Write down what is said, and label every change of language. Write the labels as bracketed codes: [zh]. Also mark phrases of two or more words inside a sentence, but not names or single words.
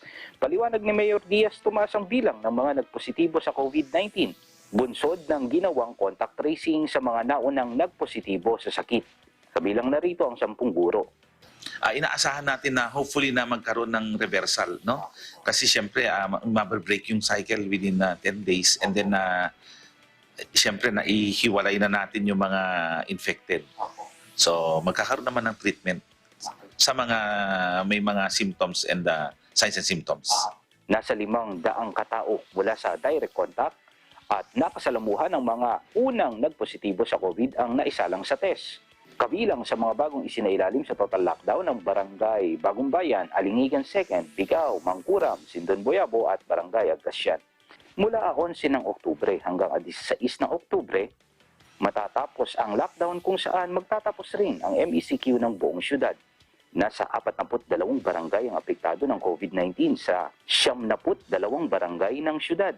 [tl] Paliwanag ni Mayor Diaz, tumaas ang bilang ng mga nagpositibo sa COVID-19, bunsod ng ginawang [en] contact tracing [tl] sa mga naunang nagpositibo sa sakit. Kabilang na rito ang 10 guro. Inaasahan natin na hopefully na magkaroon ng reversal, no? Kasi siyempre mababreak yung cycle [en] within 10 days and then [tl] siyempre naihiwalay na natin yung mga infected. So magkakaroon naman ng treatment sa mga may mga symptoms and [en] signs and symptoms. [tl] Nasa 500 katao mula sa direct contact at nakasalamuhan ng mga unang nagpositibo sa COVID ang naisalang sa test. Kabilang sa mga bagong isinailalim sa total lockdown ng Barangay Bagong Bayan, Alingigan 2nd, Bigao, Mangkuram, Sindon Boyabo at Barangay Agkasyan. Mula 11 ng Oktubre hanggang 16 ng Oktubre, matatapos ang lockdown kung saan magtatapos rin ang MECQ ng buong syudad. Nasa 42 barangay ang apektado ng COVID-19 sa 72 barangay ng syudad.